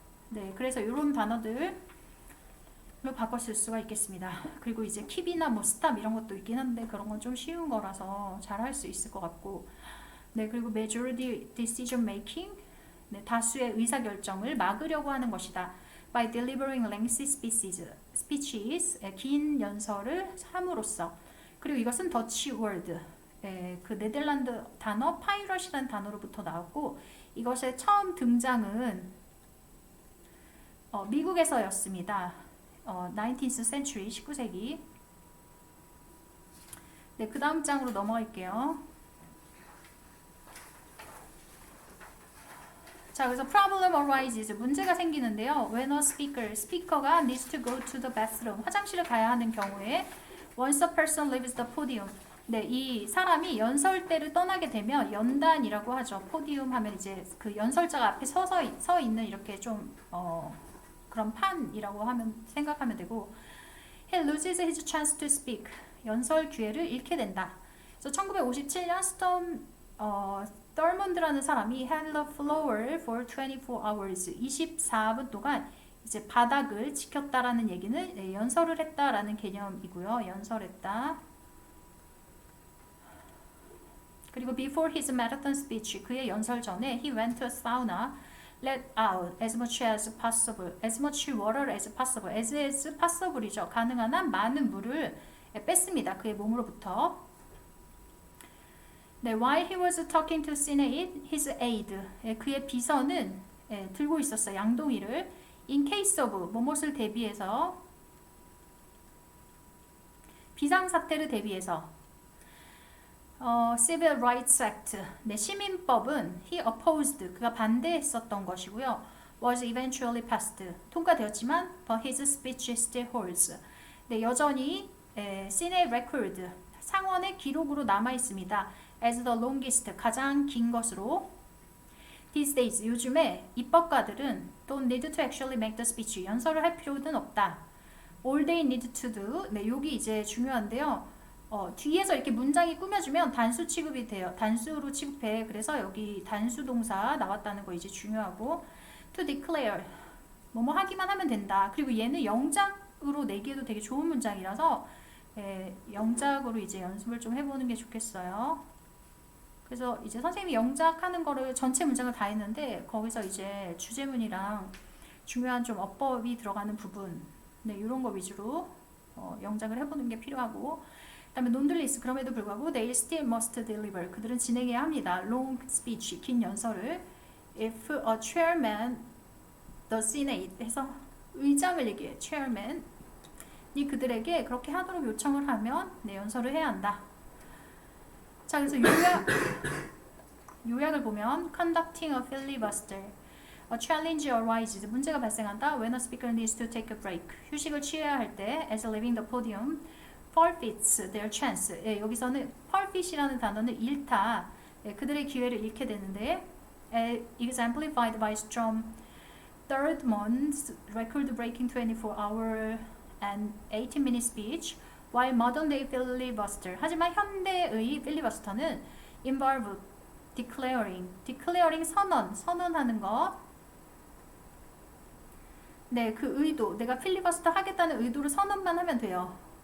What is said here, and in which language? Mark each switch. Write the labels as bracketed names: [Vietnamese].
[Korean] 네, 그래서 이런 단어들로 바꿔 쓸 수가 있겠습니다. 그리고 이제 keep이나 뭐 stop 이런 것도 있긴 한데 그런 건 좀 쉬운 거라서 잘 할 수 있을 것 같고. 네, 그리고 [English] majority decision making, [Korean] 네, 다수의 의사결정을 막으려고 하는 것이다. [English] by delivering lengthy speeches, [Korean] 긴 연설을 함으로써. 그리고 이것은 더치 월드, 그 네덜란드 단어 파이럿이라는 단어로부터 나왔고, 이것의 처음 등장은 미국에서였습니다. [English] 19th century, [Korean] 19세기. 네, 그 다음 장으로 넘어갈게요. 자, 그래서 [English] problem arises, [Korean] 문제가 생기는데요. [English] When a speaker, 스피커가 needs to go to the bathroom, [Korean] 화장실을 가야 하는 경우에 [English] once a person leaves the podium, [Korean] 네, 이 사람이 연설대를 떠나게 되면 연단이라고 하죠. 포디움 하면 이제 그 연설자가 앞에 서 있는 이렇게 좀 그런 판이라고 하면 생각하면 되고, [English] he loses his chance to speak, [Korean] 연설 기회를 잃게 된다. 그래서 1957년 떨먼드라는 사람이 [English] had the floor for 24 hours, [Korean] 24분 동안 이제 바닥을 지켰다라는 얘기는 네, 연설을 했다라는 개념이고요. 연설했다. [English] 그리고 before his marathon speech, [Korean] 그의 연설 전에 [English] he went to a sauna, let out as much as possible, as much water as possible, as possible이죠. [Korean] 가능한 한 많은 물을 뺐습니다. 그의 몸으로부터. [English] 네, while he was talking to Senate, his aide, [Korean] 그의 비서는 들고 있었어요. 양동이를. [English] In case of, [Korean] 무엇을 대비해서, 비상사태를 대비해서, Civil Rights Act, 네, 시민법은 [English] he opposed, [Korean] 그가 반대했었던 것이고요. [English] Was eventually passed, [Korean] 통과되었지만 [English] but his speech still holds, 네, 여전히 Senate record, [Korean] 상원의 기록으로 남아 있습니다. [English] As the longest, [Korean] 가장 긴 것으로. [English] These days, [Korean] 요즘에 입법가들은 [English] don't need to actually make the speech, [Korean] 연설을 할 필요는 없다. [English] All they need to do, [Korean] 네, 여기 이제 중요한데요. 뒤에서 이렇게 문장이 꾸며주면 단수 취급이 돼요. 단수로 취급해. 그래서 여기 단수 동사 나왔다는 거 이제 중요하고, [English] to declare, [Korean] 뭐뭐 하기만 하면 된다. 그리고 얘는 영작으로 내기에도 되게 좋은 문장이라서 영작으로 이제 연습을 좀 해보는 게 좋겠어요. 그래서 이제 선생님이 영작하는 거를 전체 문장을 다 했는데 거기서 이제 주제문이랑 중요한 좀 어법이 들어가는 부분, 네, 이런 거 위주로 영작을 해보는 게 필요하고, 그다음에 nonetheless, 그럼에도 불구하고 [English] they still must deliver, [Korean] 그들은 진행해야 합니다. [English] long speech, [Korean] 긴 연설을. [English] if a chairman the senate [Korean] 해서 의장을 얘기해. chairman 이 그들에게 그렇게 하도록 요청을 하면 네, 연설을 해야 한다. 자, 그래서 요약을 보면 [English] conducting a filibuster, a challenge arises, [Korean] 문제가 발생한다. [English] when a speaker needs to take a break, [Korean] 휴식을 취해야 할 때, [English] as leaving the podium forfeits their chance, [Korean] 여기서는 forfeit이라는 단어는 잃다, 그들의 기회를 잃게 되는데, [English] exemplified by Strom Thurmond's record-breaking 24-hour and 18-minute speech, while modern-day filibuster, [Korean] 하지만 현대의 필리버스터는 [English] involve declaring [Korean] 선언하는 것. 네, 그 의도, 내가 필리버스터 하겠다는 의도를 선언만 하면 돼요.